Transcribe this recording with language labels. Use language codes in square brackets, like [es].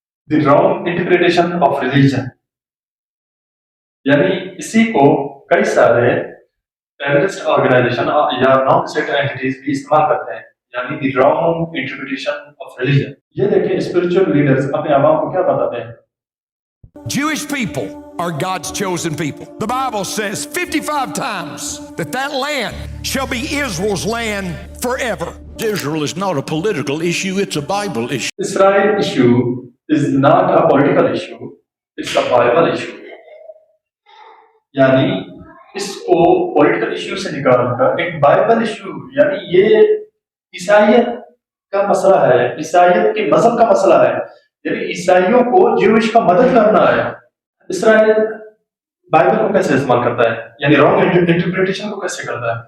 [ur] The wrong interpretation of religion, یعنی اسی کو کئی سارے ٹیررسٹ آرگنائزیشن یا نان اسٹیٹ اینٹیز بھی استعمال کرتے ہیں، یعنی the wrong interpretation of religion. یہ دیکھیں اسپرچل لیڈرز اپنے عوام کو کیا بتاتے ہیں. [en] Jewish people are God's chosen people. The Bible says 55 times that land shall be Israel's land forever. Israel is not a political issue, it's a Bible issue. Israel issue is not a political issue, it's a Bible issue. [ur] یعنی اس کو political issue سے نکال کر ایک Bible issue, یعنی یہ عیسائیت کا مسئلہ ہے، عیسائیت کے مذہب کا مسئلہ ہے، یعنی عیسائیوں کو جوئش کا مدد کرنا ہے. اسرائیل بائبل کو کیسے استعمال کرتا ہے، یعنی رانگ انٹرپریٹیشن کو کیسے کرتا ہے.